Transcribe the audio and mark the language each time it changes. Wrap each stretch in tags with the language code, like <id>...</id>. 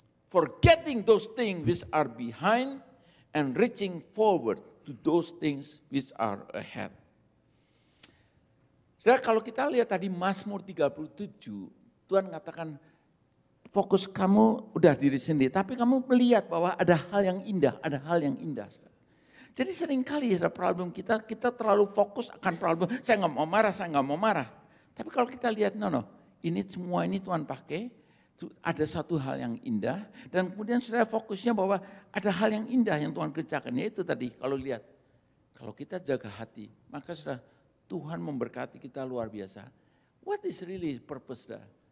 <en>Forgetting those things which are behind and reaching forward to those things which are ahead.</en> <id>Saudara, kalau kita lihat tadi Mazmur 37, Tuhan katakan fokus kamu udah diri sendiri, tapi kamu melihat bahwa ada hal yang indah, ada hal yang indah. Jadi seringkali problem kita terlalu fokus akan problem, saya nggak mau marah. Tapi kalau kita lihat, ini semua ini Tuhan pakai, ada satu hal yang indah, dan kemudian saya fokusnya bahwa ada hal yang indah yang Tuhan kerjakan, yaitu tadi kalau lihat, kalau kita jaga hati, maka sudah Tuhan memberkati kita luar biasa.</id> <en>What is really purpose dah?</en>